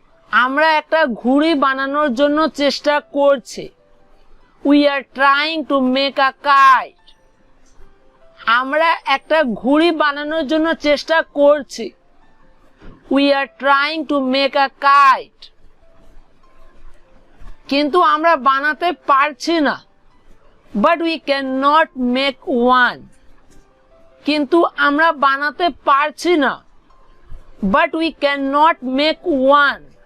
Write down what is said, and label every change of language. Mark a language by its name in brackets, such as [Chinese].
[Bangla] আমরা একটা ঘুড়ি বানানোর জন্য চেষ্টা করছি। [English] We are trying to make a kite. [Bangla] আমরা একটা ঘুড়ি বানানোর জন্য চেষ্টা করছি। [English] We are trying to make a kite. [Bangla] কিন্তু আমরা বানাতে পারছি না। [English] But we cannot make one. [Bangla] কিন্তু আমরা বানাতে পারছি না। [English] but we cannot make one.